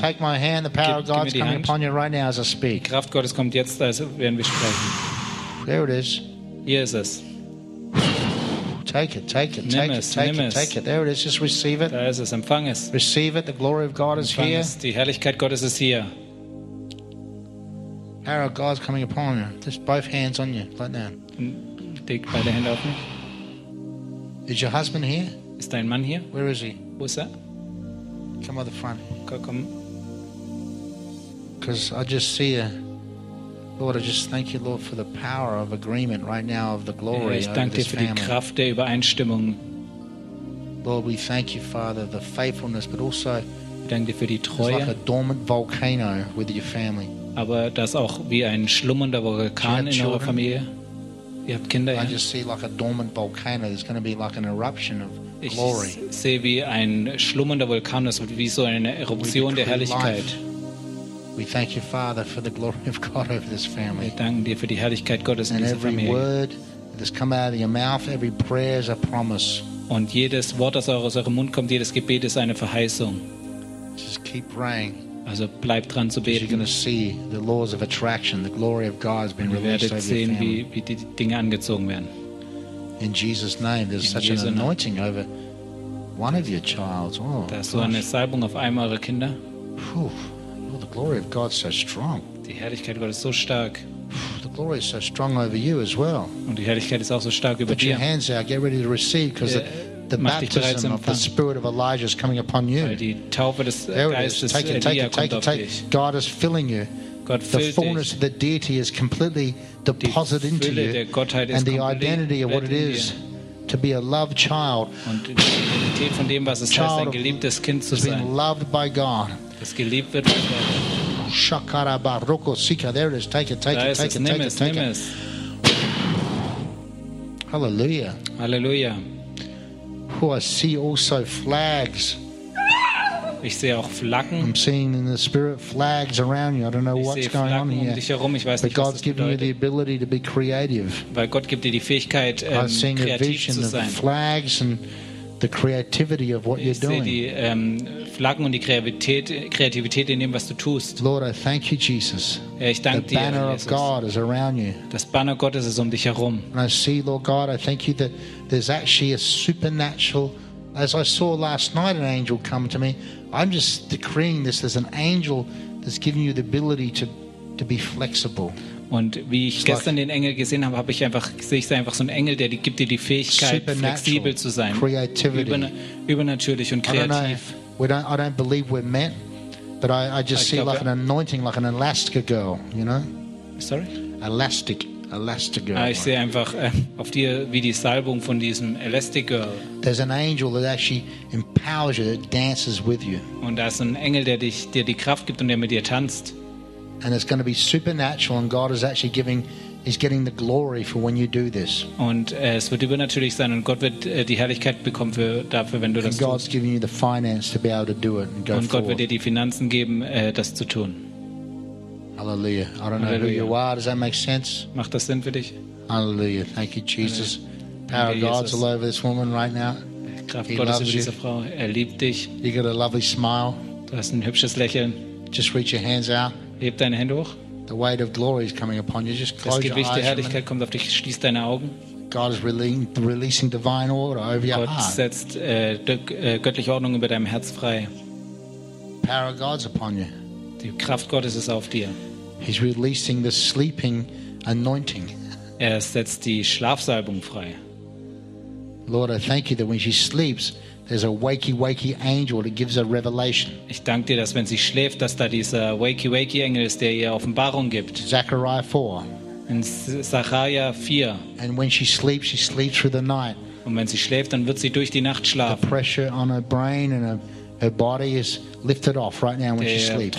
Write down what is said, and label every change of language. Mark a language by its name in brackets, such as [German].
[English] Take my hand. The power of God is coming upon you right now as I speak. [German] Die Kraft Gottes kommt jetzt, als werden wir sprechen. [English] There it is. [German] Hier ist es. [English] Take it, take it, take [German] es, [English] it, take [German] es. [English] It, take it. There it is, just receive it. [German] Da ist es, empfang es. [English] Receive it, the glory of God is here. [German] Es. Die Herrlichkeit Gottes ist hier. [English] Power of God is coming upon you. Just both hands on you, like that. [German] Leg beide Hände auf mich. [English] Is your husband here? [German] Ist dein Mann hier? [English] Where is he? [German] Wo ist er? [English] Come on the front. [German] Komm. [English] Because I just see a... Lord, I just thank you, Lord, for the power of agreement right now of the glory of this family. [German] Die Kraft der Übereinstimmung. [English] Lord, we thank you, Father, the faithfulness, but also [German] danke für die Treue. [English] It's like a dormant volcano with your family. [German] Aber das auch wie ein schlummernder Vulkan in eurer Familie. Ihr habt Kinder, [English] I just see like a dormant volcano. There's going to be like an eruption of [German] ich [English] glory. [German] Ich sehe wie ein schlummernder Vulkan, das wie so eine Eruption der Herrlichkeit. [English] Life. We thank you, Father, for the glory of God over this family. [German] Wir danken dir für die Herrlichkeit Gottes in dieser Familie. [English] And every word that has come out of your mouth, every prayer is a promise. [German] Und jedes Wort, das aus eurem Mund kommt, jedes Gebet ist eine Verheißung. [English] Just keep praying. [German] Also bleibt dran zu beten. [English] You're going to see the laws of attraction. The glory of God has been released over your family. [German] Ihr werdet sehen, wie die Dinge angezogen werden. [English] In Jesus' name, there's such an anointing over one of your children. Oh, [German] da ist so eine Salbung auf einem eurer Kinder. Puh. [English] Oh, the glory of God is so strong. [German] Die Herrlichkeit Gottes ist so stark. [English] The glory is so strong over you as well. [German] Und die Herrlichkeit ist auch so stark über dir. [English] Put your hands out, get ready to receive, because the baptism of the Spirit of Elijah is coming upon you. [German] Weil die Taufe des Geistes Elia kommt auf dich. [English] Take it, take it. God is filling you. [German] Gott [English] the fullness [German] dich. [English] Of the deity is completely deposited into you. [German] Der Gottheit [English] and the identity of what it is to be a loved child. [German] Und die Identität von dem, was es heißt, ein geliebtes Kind zu sein. [English] Loved by God. [German] Das geliebt wird von Gott. Shakara Baroko Sika, [English] there it is. Take it, take [German] da [English] it, take it, take [German] es, [English] it, take [German] nimm es. [English] It. Hallelujah. Hallelujah. Who I see also flags. [German] Ich sehe auch Flaggen. [English] I'm seeing in the spirit flags around you. I don't know [German] ich [English] what's going on here. [German] Um dich herum. Ich weiß [English] but [German] nicht, [English] God's giving you the ability to be creative. [German] Weil Gott gibt dir die Fähigkeit, kreativ zu sein. [English] I'm seeing a vision of flags and the creativity of what [German] ich [English] you're doing. [German] Ich sehe die Flaggen und die Kreativität in dem, was du tust. [English] Lord, I thank you, Jesus. [German] Ja, ich danke [English] the banner [German] dir, [English] of God is around you. [German] Das Banner Gottes ist um dich herum. [English] And I see, Lord God, I thank you that there's actually a supernatural. As I saw last night, an angel come to me. I'm just decreeing this. There's an angel that's giving you the ability to be flexible. [German] Und wie ich gestern den Engel gesehen habe, sehe ich einfach so einen Engel, der gibt dir die Fähigkeit, flexibel zu sein, übernatürlich und kreativ. [English] I don't believe we're meant, but I just see like an anointing, like an Elastica girl, you know? Sorry? Elastic girl. [German] Ich sehe einfach auf dir wie die Salbung von diesem Elastic Girl. [English] There's an angel that actually empowers you, that dances with you. [German] Und da ist ein Engel, der dir die Kraft gibt und der mit dir tanzt. [English] And it's going to be supernatural, and God is actually he's getting the glory for when you do this. [German] Und es wird übernatürlich sein, und Gott wird die Herrlichkeit bekommen dafür, wenn du das tust. [English] And God's giving you the finance to be able to do it and go forward. [German] Und Gott wird dir die Finanzen geben, das zu tun. [English] Hallelujah. I don't know who you are. Does that make sense? [German] Macht das Sinn für dich? [English] Hallelujah. Thank you, Jesus. Power of God's all over this woman right now. [German] Kraft Gottes über diese Frau. Er liebt dich. [English] You got a lovely smile. [German] Du hast ein hübsches Lächeln. [English] Just reach your hands out. [German] Heb deine Hände hoch. [English] The weight of glory is coming upon you. Just close [German] das Gewicht [English] your eyes [German] der Herrlichkeit kommt auf dich. Schließ deine Augen. [English] God is releasing divine order over your [German] Gott [English] heart. [German] Setzt göttliche Ordnung über deinem Herz frei. [English] Power of God's upon you. [German] Die Kraft Gottes ist auf dir. [English] He's releasing the sleeping anointing. [German] Er setzt die Schlafsalbung frei. [English] Lord, I thank you that when she sleeps, there's a wakey-wakey angel that gives a revelation. [German] Ich danke dir, dass wenn sie schläft, dass da dieser wakey-wakey Engel ist, der ihr Offenbarung gibt. [English] Zechariah 4. [German] In Zachariah 4. [English] And when she sleeps through the night. [German] Und wenn sie schläft, dann wird sie durch die Nacht schlafen. [English] The pressure on her brain and her body is lifted off right now when she sleeps.